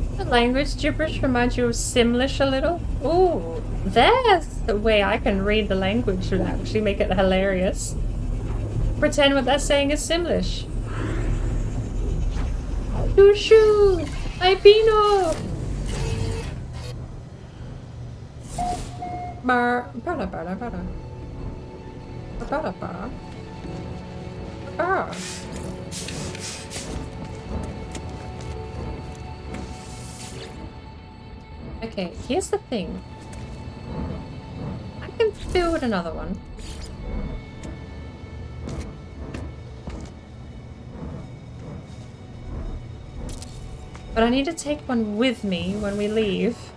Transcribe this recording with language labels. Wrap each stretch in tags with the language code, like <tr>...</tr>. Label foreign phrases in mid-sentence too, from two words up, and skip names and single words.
<en>Language gibberish reminds you of Simlish a little? Ooh, there's the way I can read the language to actually make it hilarious. Pretend what that's saying is Simlish. Shoo-shoo! Ay Pino! Bar, bada, bada, bada. Bada, bada. Ah. Okay, here's the thing. I can build another one. But I need to take one with me when we leave.</en>